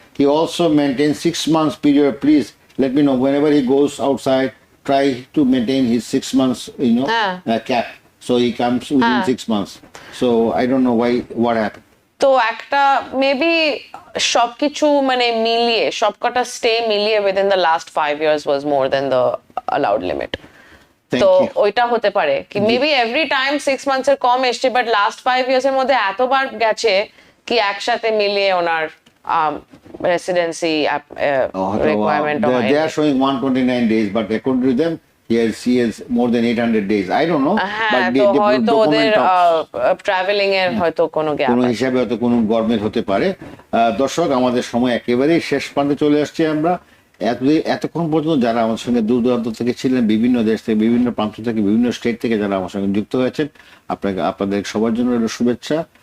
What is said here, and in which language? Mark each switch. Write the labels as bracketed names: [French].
[English] He also maintains 6 months period. Please let me know whenever he goes outside, try to maintain his 6 months, cap. So he comes within 6 months. So I don't know what happened. [Bangla] তো একটা maybe সবকিছু মানে মিলিয়ে সবকটা stay মিলিয়ে [English] Within the last 5 years was more than the allowed limit. Thank [Bangla] তো [English] you. [Bangla] ওইটা হতে পারে কি [English] maybe every time 6 months [Bangla] এর কম এসছে, বাট [English] last 5 years [Bangla] এর মধ্যে এতবার গেছে কি একসাথে মিলিয়ে ওনার [English] Residency requirement They are showing 129 days, but according to them, he has more than 800 days. I don't know. [Bangla] হ্যাঁ, তো হয়তো ওদের ট্রাভেলিং এর হয়তো কোনো গ্যাপ কোনো হিসাবে হয়তো কোনো গভর্নমেন্ট হতে পারে। দর্শক, আমাদের সময় একেবারেই শেষ প্রান্তে চলে আসছে। আমরা এতক্ষণ পর্যন্ত যারা আমার সঙ্গে দূর দূরান্ত থেকে ছিলেন, বিভিন্ন দেশ থেকে, বিভিন্ন প্রান্ত থেকে, বিভিন্ন স্টেট থেকে যারা আমার সঙ্গে যুক্ত হয়েছেন, আপনাদের সবার জন্য রইল শুভেচ্ছা।